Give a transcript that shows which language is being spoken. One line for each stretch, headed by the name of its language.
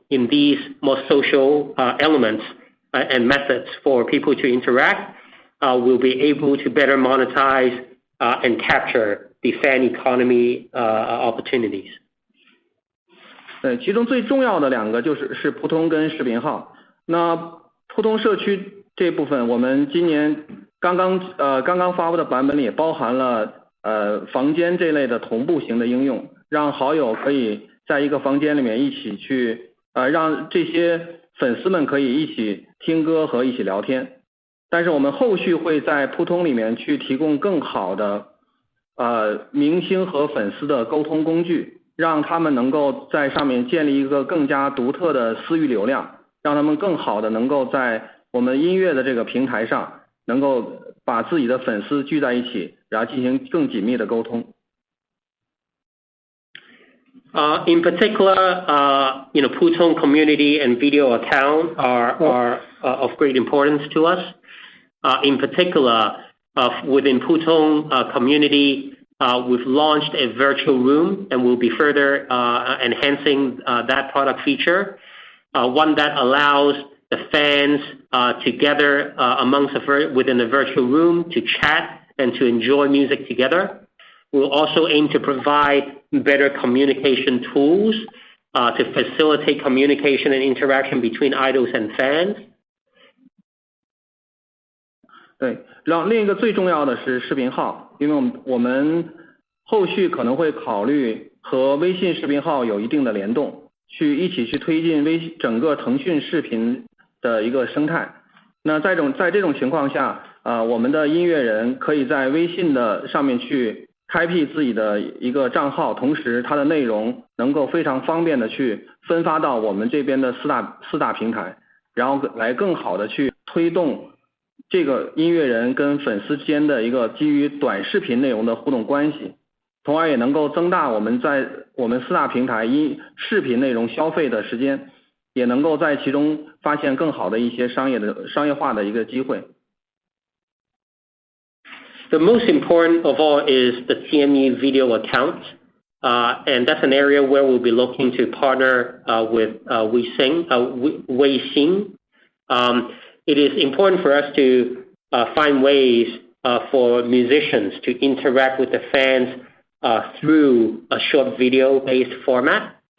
English: in these more social elements and methods for people to interact, we'll be able to better monetize and capture the fan economy opportunities.
Chinese: 对，其中最重要的两个是扑通跟视频号。那扑通社区这部分，我们今年刚刚发布的版本里也包含了房间这类的同步型的应用，让好友可以在一个房间里面一起去让这些粉丝们可以一起听歌和一起聊天。但是我们后续会在扑通里面去提供更好的明星和粉丝的沟通工具，让他们能够在上面建立一个更加独特的私域流量，让他们更好的能够在我们音乐的这个平台上能够把自己的粉丝聚在一起，然后进行更紧密的沟通。
English: In particular, Putong community and video account are of great importance to us. In particular, within Putong community, we've launched a virtual room and we'll be further enhancing that product feature. One that allows the fans to gather within a virtual room to chat and to enjoy music together. We'll also aim to provide better communication tools to facilitate communication and interaction between idols and fans.
Chinese: 对，然后另一个最重要的是视频号，因为我们后续可能会考虑和微信视频号有一定的联动，一起去推进整个腾讯视频的一个生态。那在这种情况下，我们的音乐人可以在微信的上面去开辟自己的一个账号，同时它的内容能够非常方便的去分发到我们这边的四大平台，然后来更好的去推动这个音乐人跟粉丝之间的一个基于短视频内容的互动关系，从而也能够增大我们在我们四大平台视频内容消费的时间，也能够在其中发现更好的一些商业化的一个机会。
English: The most important of all is the TME video account, and that's an area where we'll be looking to partner with Weixin. It is important for us to find ways for musicians to interact with the fans through a short video-based format.